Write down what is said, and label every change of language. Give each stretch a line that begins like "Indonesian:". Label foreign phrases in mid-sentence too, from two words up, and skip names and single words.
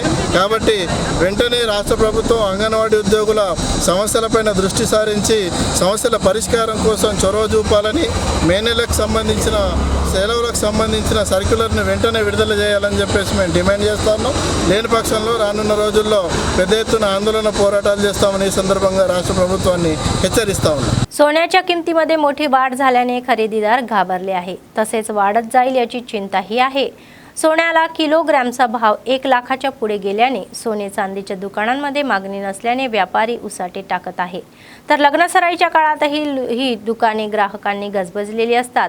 Telugu: కాబట్టి వెంటనే రాష్ట్ర ప్రభుత్వం అంగన్వాడీ ఉద్యోగుల సమస్యలపైన దృష్టి సారించి సమస్యల పరిష్కారం కోసం చొరవ చూపాలని, మే నెలకు సంబంధించిన సెలవులకు సంబంధించిన సర్క్యులర్ని వెంటనే విడుదల చేయాలని చెప్పేసి మేము డిమాండ్ చేస్తున్నాం. లేని పక్షంలో రానున్న రోజుల్లో పెద్ద ఎత్తున ఆందోళన పోరాటాలు చేస్తామని ఈ సందర్భంగా రాష్ట్ర ప్రభుత్వాన్ని హెచ్చరిస్తా ఉన్నాం.
Marathi: सोन्याच्या किमतीमध्ये मोठी वाढ झाल्याने खरेदीदार घाबरले आहे. तसेच वाढत जाईल याची चिंताही आहे. सोन्याला किलोग्रॅमचा भाव 1 लाखाच्या पुढे गेल्याने सोने चांदीच्या दुकानांमध्ये मागणी नसल्याने व्यापारी उसाटे टाकत आहे. तर लग्नसराईच्या काळातही ही दुकाने ग्राहकांनी गजबजलेली असतात.